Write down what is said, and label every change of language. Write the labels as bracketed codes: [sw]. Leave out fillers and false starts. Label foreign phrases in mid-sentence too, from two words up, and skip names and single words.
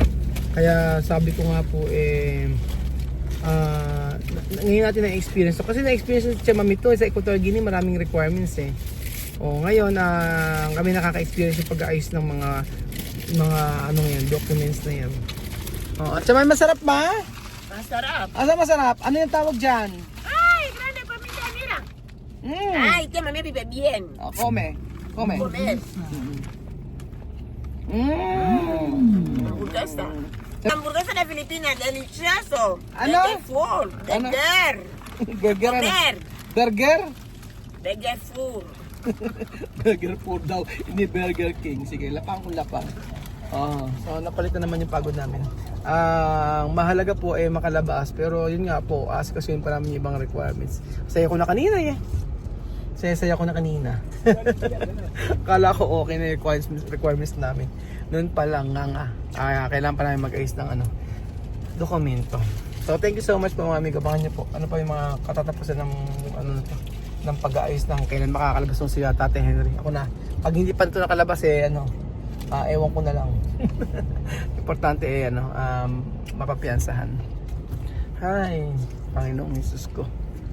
[tl] Kaya sabi ko nga po ngayon natin na-experience kasi na-experience sa Chamame to sa Equatorial Guinea, maraming requirements ngayon kami nakaka-experience yung pag-aayos ng mga documents na yan. At Chamame, masarap ba? Masarap. Masarap? Ano yung tawag dyan? Ay, [es] grande comida, mira. Ay, que mami vive bien. Come. Comer. Hamburguesa. Hamburguesa de Filipinas, delicioso. [tl] Ano? [es] De full. Burger. [tl] Burger ano? [es] Comer. [tl] Burger? [en] Burger full. [tl] Burger food daw, hindi Burger King. Sige, lapang. So napalitan naman yung pagod namin. Mahalaga po makalabas, pero yun nga po, ask kasi yun pa namin yung ibang requirements. Saya ko na kanina Saya-saya ko na kanina. Akala ko okay na yung requirements namin. Noon pa lang nga. Kailangan pa namin mag-ayos ng dokumento. So [en] thank you so much [tl] po mga amigo. Abangan niyo po. Ano pa yung mga katatapusan ng ng pag-aayos ng kailan makakalabas ng sila Tate Henry. Ako na. Pag hindi pa ito nakalabas ewan ko na lang. Importante mapapiyansahan. Hi, Panginoong Jesus ko.